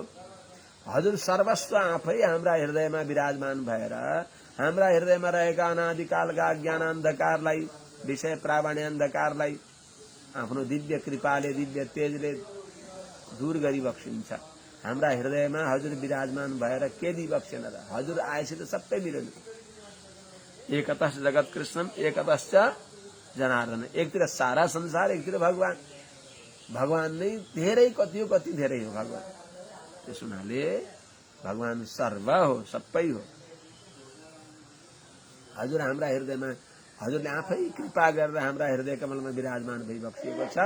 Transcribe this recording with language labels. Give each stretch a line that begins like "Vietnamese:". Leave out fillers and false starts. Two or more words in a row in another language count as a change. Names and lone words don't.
Nepali: हजुर सर्वस्व आफै हाम्रा हृदयमा विराजमान भएर हाम्रा हृदयमा रहेका अनादिकालका ज्ञान अन्धकारलाई, विषय प्रावण्य अन्धकारलाई आफ्नो दिव्य कृपाले दिव्य तेजले दूर गरिबक्सिन्छ। हाम्रा हृदयमा हजुर विराजमान भएर के दिइबक्सेन र। हजुर आएपछि त सबै मिल्यो नि।
Sanskrit: एकतश्च जगत कृष्णम एकतश्च जनार्दन,
Nepali: एकतिर सारा संसार एकतिर भगवान। भगवान नै धेरै कति हो कति धेरै हो भगवान। त्यस हुनाले भगवान सर्व हो, सबै हो। हजुर हाम्रा हृदयमा हजुरले आफै कृपा गरेर हाम्रा हृदय कमलमा विराजमान भइबक्सिएको छ।